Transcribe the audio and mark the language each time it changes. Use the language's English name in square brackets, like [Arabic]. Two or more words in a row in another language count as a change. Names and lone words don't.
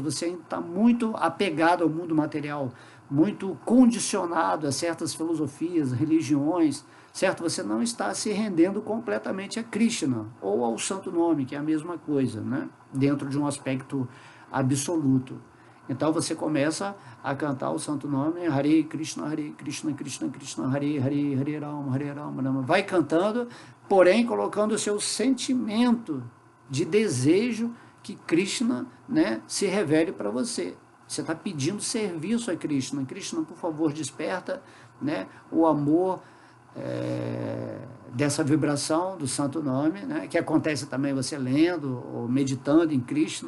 [Portuguese] Você ainda está muito apegado ao mundo material, muito condicionado a certas filosofias, religiões, certo? Você não está se rendendo completamente a Krishna ou ao santo nome, que é a mesma coisa, né? Dentro de um aspecto absoluto. Então você começa a cantar o santo nome, [Sanskrit] Hare Krishna, Krishna Krishna, Hare Hare, Hare Rama, Rama. [Portuguese] Vai cantando, porém colocando o seu sentimento de desejo que Krishna, né, se revele para você. Você está pedindo serviço a Krishna. Krishna, por favor, desperta, né, o amor dessa vibração do santo nome, né, que acontece também você lendo ou meditando em Krishna.